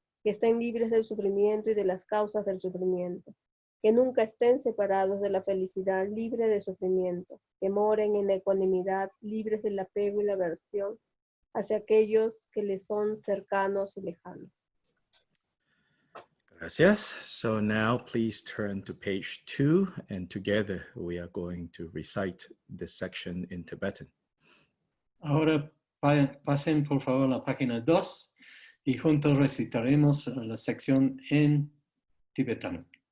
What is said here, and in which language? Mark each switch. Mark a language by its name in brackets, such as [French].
[Spanish] Que estén libres del sufrimiento y de las causas del sufrimiento. Que nunca estén separados de la felicidad, libre de sufrimiento. Que moren en ecuanimidad, libres del apego y la aversión hacia aquellos que les son cercanos y lejanos. Gracias. [English] So now please turn to page 2, and together we are going to recite this section in Tibetan. [Spanish] Ahora pasen por favor a la página 2 y juntos recitaremos la sección en tibetano.